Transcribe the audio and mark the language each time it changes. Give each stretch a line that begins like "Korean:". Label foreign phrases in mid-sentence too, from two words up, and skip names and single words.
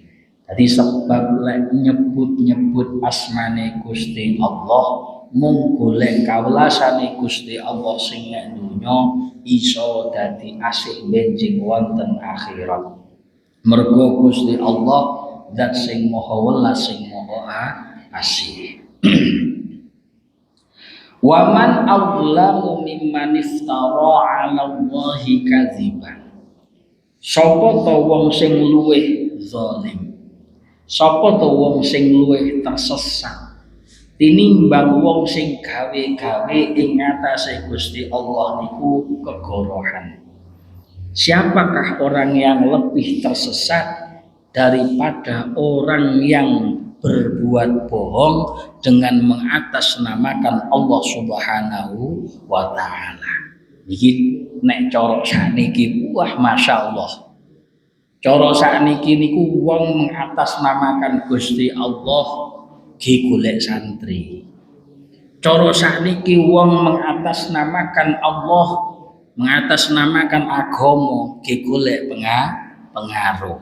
Javanese: Jadi sebab lek nyebut-nyebut asmane Gusti Allah, mung golek kawelasane Gusti Allah sing nek donya iso dadi asih benjing wonten akhirat. Mergo Gusti Allah zat sing maha welas, sing maha asih.
Arabic: ومن أظلم ممن افترى على الله كذبا.
Javanese: Sapa ta wong sing luwih zalim? Sapa ta wong sing luwih tersesat tinimbang wong sing gawe-gawe ing ngatasé Gusti Allah niku kegorohan?
Indonesian: Siapakah orang yang lebih tersesat daripada orang yang berbuat bohong dengan mengatasnamakan Allah
Arabic: سبحانه وتعالى.
Javanese: Iki nek cara sakniki wah masyaallah. Cara sakniki niku wong mengatasnamakan Gusti Allah ki golek santri. Cara sakniki wong mengatasnamakan Allah, mengatasnamakan agama ki golek pengaruh.